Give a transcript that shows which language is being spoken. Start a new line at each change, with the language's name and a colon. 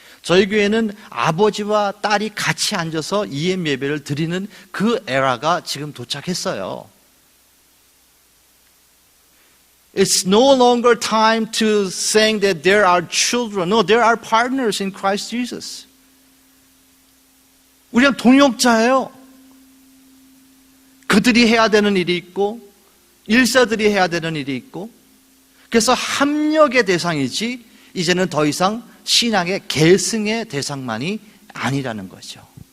Korean: 저희 교회는 아버지와 딸이 같이 앉아서 EM 예배를 드리는 그 에라가 지금 도착했어요.
English: It's no longer time to saying that they're our children. No, they're our partners in Christ Jesus.
Korean: 우리는 동역자예요. 그들이 해야 되는 일이 있고 일사들이 해야 되는 일이 있고, 그래서 합력의 대상이지 이제는 더 이상 신앙의 계승의 대상만이 아니라는 거죠.